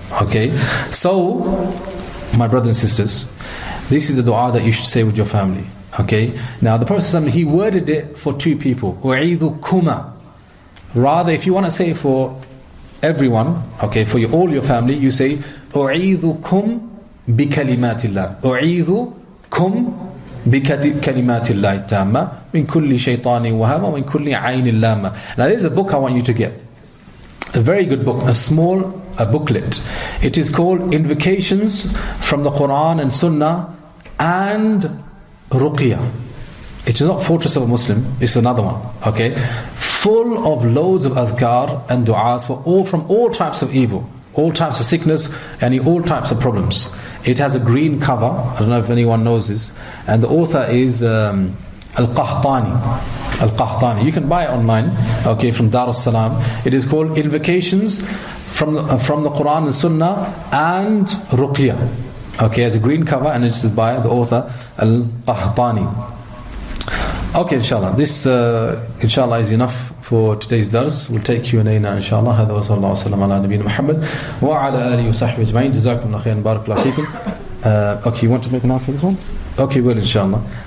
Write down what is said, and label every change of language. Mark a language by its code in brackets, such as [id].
[en] Okay, so my brothers and sisters, this is a dua that you should say with your family. Okay, now the Prophet ﷺ, he worded it for two people. U'idhukuma. Rather, if you want to say it for everyone, okay, for all your family, you say U'idhukum bi kalimatillah. [ar] U'idhukum بِكَلِمَاتِ اللَّهِ التَّامَّةِ مِنْ كُلِّ شَيْطَانٍ وَهَامَةٍ وَمِنْ كُلِّ عَيْنٍ لَامَّةٍ. [en] Now there's a book I want you to get. A very good book, a small booklet. It is called Invocations from the Quran and Sunnah and Ruqyah. It is not Fortress of a Muslim, it's another one. Okay? Full of loads of adhkar and du'as from all types of evil, all types of sickness, and all types of problems. It has a green cover. I don't know if anyone knows this. And the author is Al-Qahtani. Al-Qahtani. You can buy it online, okay, from Dar es-Salam. It is called Invocations from the Quran and Sunnah and Ruqyah. Okay, it has a green cover, and it's by the author Al-Qahtani. Okay, inshallah. This, inshallah, is enough for today's dars. We'll take Q&A now, inshallah. [ar] هذا وصلى الله وسلم على نبينا محمد وعلى آله وصحبه أجمعين. جزاكم الله خيرا بارك الله فيكم. [en] Okay, you want to make an answer for this one? Okay, well, inshallah.